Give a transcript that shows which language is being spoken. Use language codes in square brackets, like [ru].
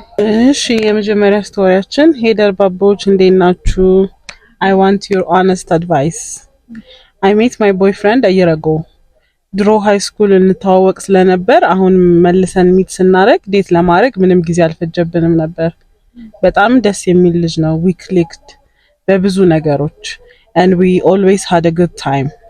[am] እሺ፣ የመጀመሪያ ስቶሪያችን ሄደር ባቦች እንዴት ናችሁ? [en] I want your honest advice. I met my boyfriend a year ago. [am] ድሮ ሃይ ስኩል እንተዋወቅ ስለነበር አሁን መልሰን ሚት ስናረግ ዴት ለማድረግ ምንም ጊዜ አልፈጀብንም ነበር። በጣም ደስ የሚል ልጅ ነው። [en] we clicked [am] በብዙ ነገሮች [en] and we always had a good time.